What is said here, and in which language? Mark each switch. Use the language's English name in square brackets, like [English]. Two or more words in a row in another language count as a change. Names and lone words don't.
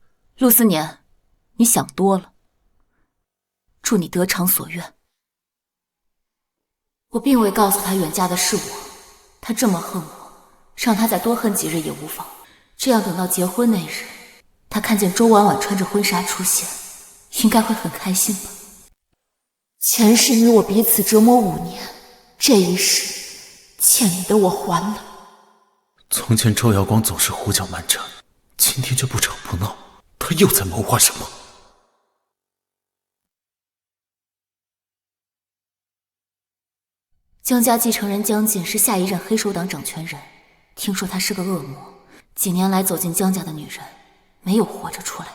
[Chinese] 陸思年，你想多了。祝你得償所願。我並未告訴他遠嫁的是我，他這麼恨我，讓他再多恨幾日也無妨。這樣等到結婚那日，他看見周婉婉穿着婚紗出現，應該會很開心吧。前世你我彼此折磨5年，這一世欠你的我還了。从前周耀光总是胡搅蛮纏，今天却不吵不闹，他又在谋划什么？江家继承人江锦是下一任黑手党掌权人，听说他是个惡魔，几年来走进江家的女人没有活着出来的。